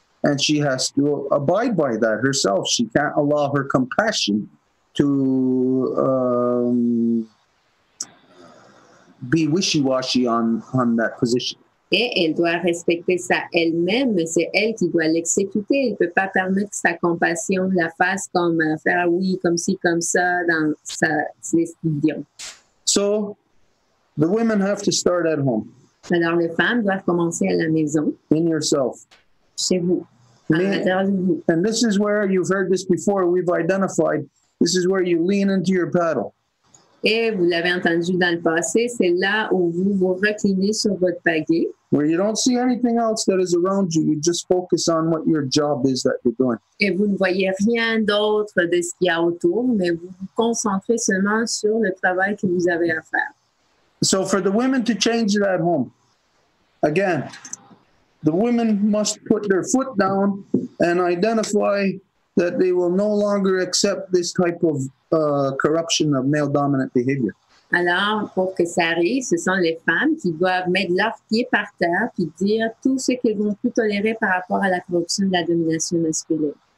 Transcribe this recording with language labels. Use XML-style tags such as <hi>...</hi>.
<en>And she has to abide by that herself. She can't allow her compassion to be wishy-washy on that position.</en> <fr>Et elle doit respecter ça elle-même. C'est elle qui doit l'exécuter. Elle ne peut pas permettre que sa compassion la fasse comme faire oui, comme ci, comme ça, dans ses décisions.</fr> <en>So, the women have to start at home.</en> <fr>Alors, les femmes doivent commencer à la maison.</fr> <en>In yourself.</en> <fr>Chez vous. À l'intérieur de vous.</fr> <en>And this is where, you've heard this before, we've identified, this is where you lean into your paddle.</en> <fr>Et vous l'avez entendu dans le passé, c'est là où vous vous reclinez sur votre pagaie.</fr> <en>Where you don't see anything else that is around you, you just focus on what your job is that you're doing.</en> <fr>Et vous ne voyez rien d'autre de ce qu'il y a autour, mais vous vous concentrez seulement sur le travail que vous avez à faire.</fr> <en>So for the women to change it at home, again, the women must put their foot down and identify that they will no longer accept this type of corruption of male-dominant behavior.</en> <fr>Alors, pour que ça arrive, ce sont les femmes qui doivent mettre leurs pieds par terre et dire tout ce qu'elles vont plus tolérer par rapport à la corruption de la domination masculine.</fr>